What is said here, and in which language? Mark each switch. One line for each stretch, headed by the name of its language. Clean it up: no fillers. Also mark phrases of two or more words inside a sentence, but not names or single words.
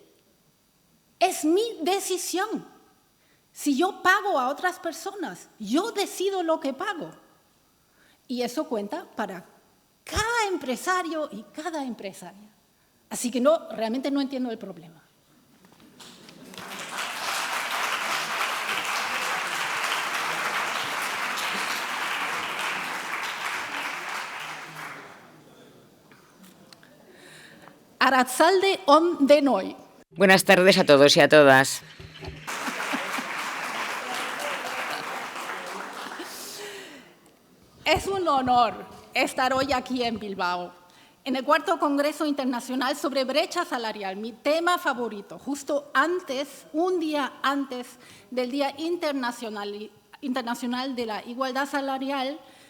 Spanish: Es mi decisión. Si yo pago a otras personas, yo decido lo que pago. Y eso cuenta para cada empresario y cada empresaria. Así que realmente no entiendo el problema.
Basque: Arratzalde on denoi.
Spanish: Buenas tardes a todos y a todas. Es un honor estar hoy aquí en Bilbao, en el 4º Congreso Internacional sobre Brecha Salarial, mi tema favorito, justo antes, un día antes del Día Internacional de la Igualdad Salarial,